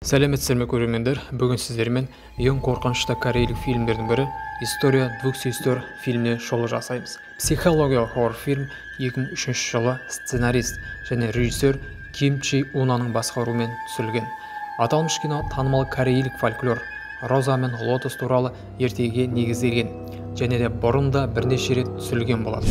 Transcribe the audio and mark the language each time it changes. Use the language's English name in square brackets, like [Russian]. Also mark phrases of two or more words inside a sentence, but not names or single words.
[Kazakh] Сәлеметсіздер ме көрермендер, бүгін сіздермен ең қорқынышты корейлік фильмдердің бірі «История двух сестер» фильміне шолу жасаймыз. Психологиялық хоррор фильм 2003 жылы сценарист және режиссер Ким Чи Унаның басқаруымен түсірілген. Аталмыш кино танымал корейлік фольклор Роза мен Лотос туралы ертегіге негізделген және де бұрында бірнеше рет түсірілген болады.